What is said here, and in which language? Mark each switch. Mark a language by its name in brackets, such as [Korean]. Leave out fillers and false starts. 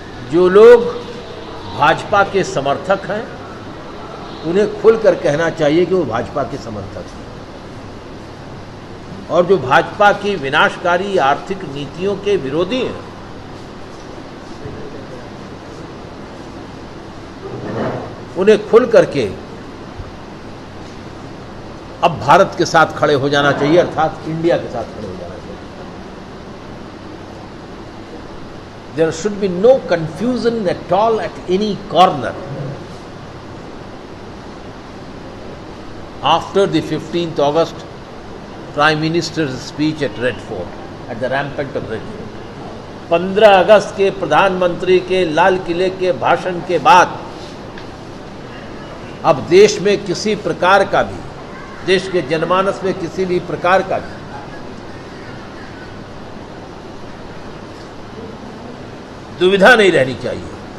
[Hindi] जो लोग भाजपा के समर्थक हैं, उन्हें खुलकर कहना चाहिए कि वो भाजपा के समर्थक हैं, और जो भाजपा की विनाशकारी आर्थिक नीतियों के विरोधी हैं, उन्हें खुल करके अब भारत के साथ खड़े हो जाना चाहिए, अर्थात इंडिया के साथ खड़े हो जाना चाहिए। [English] There should be no confusion at all at any corner. After the 15th August Prime Minister's speech at Red Fort, [Hindi] at the rampart of Red Fort, 15 अगस्त के प्रधानमंत्री के लाल किले के भाषण के बाद अब देश में किसी प्रकार का भी, देश के जनमानस में किसी भी प्रकार का भी दुविधा नहीं रहनी चाहिए।